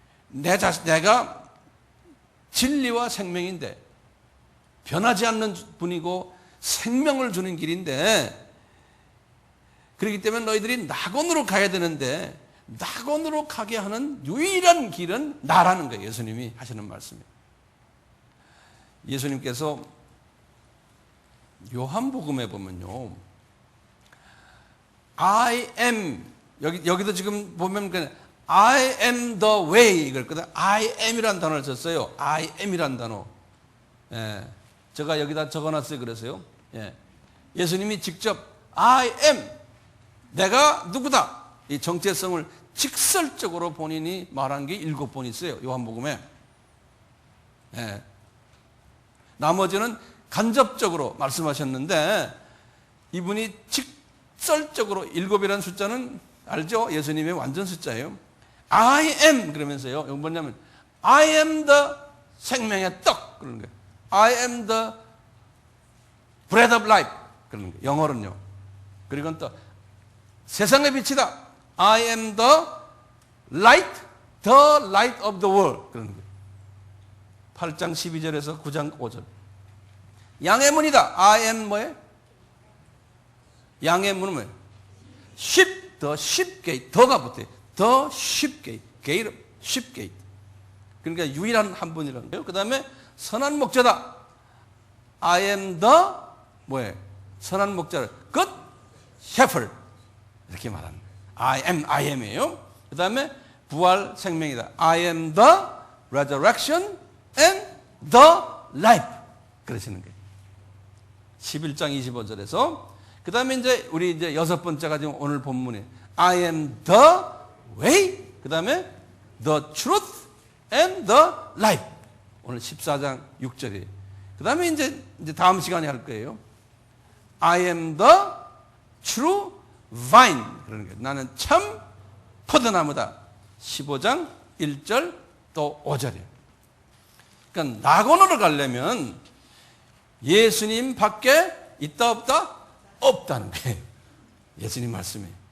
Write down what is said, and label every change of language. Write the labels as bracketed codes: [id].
[ko] 내가 진리와 생명인데 변하지 않는 분이고 생명을 주는 길인데 그렇기 때문에 너희들이 낙원으로 가야 되는데 낙원으로 가게 하는 유일한 길은 나라는 거예요. 예수님이 하시는 말씀이에요. 예수님께서 요한복음에 보면요. I am 여기도 지금 보면 그냥 [en] I am the way [ko] 그랬거든. I am이라는 단어를 썼어요. I am이라는 단어. 예. 제가 여기다 적어놨어요. 그래서요. 예. 예수님이 직접 I am 내가 누구다. 이 정체성을 직설적으로 본인이 말한 게 7번 있어요. 요한복음에. 예. 나머지는 간접적으로 말씀하셨는데 이분이 직설적으로 7이라는 숫자는 알죠? 예수님의 완전 숫자예요. I am 그러면서요. 이건 뭐냐면 I am the 생명의 떡 그러는 거예요. [en] I am the bread of life 그러는 거예요. [ko] 영어로는요. 그리고 또 세상의 빛이다. [en] I am the light of the world 그러는 거예요. [ko] 8장 12절에서 9장 5절. 양의 문이다. I am 뭐예요? 양의 문은 뭐예요? [en] sheep, the sheep gate. [ko] 더가 붙어요. [en] The sheep gate. gate, sheep gate. [ko] 그러니까 유일한 한 분이라는 거예요. 그 다음에 선한 목자다. [en] I am the [ko] 뭐예요? 선한 목자를 [en] good shepherd. [ko] 이렇게 말하는 거예요. I am이에요. 그 다음에 부활 생명이다. [en] I am the resurrection and the life. [ko] 그러시는 거예요. 11장 25절에서 그 다음에 이제 우리 이제 6번째가 지금 오늘 본문에 [en] I am the way. [ko] 그 다음에 [en] the truth and the life. [ko] 오늘 14장 6절이에요. 그 다음에 이제 다음 시간에 할 거예요. [en] I am the true vine. [ko] 그러는 거예요. 나는 참 포도나무다. 15장 1절 또 5절이에요. 그러니까 낙원으로 가려면 예수님 밖에 있다 없다? 없다는 거예요. 예수님 말씀이.